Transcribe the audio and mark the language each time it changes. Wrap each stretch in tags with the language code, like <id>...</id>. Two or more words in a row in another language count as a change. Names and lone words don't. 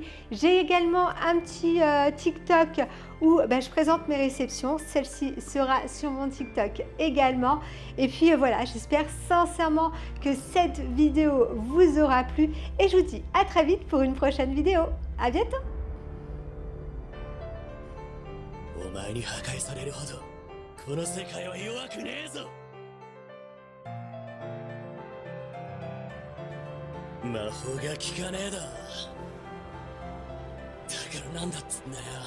<fr>J'ai également un petit TikTok où je présente mes réceptions. Celle-ci sera sur mon TikTok également. Et puis voilà, j'espère sincèrement que cette vidéo vous aura plu. Et je vous dis à très vite pour une prochaine vidéo. À bientôt!</fr> <ja>お前に破壊されるほどこの世界は弱くねえぞ。魔法が効かねえだ。だからなんだっつんだよ。</ja>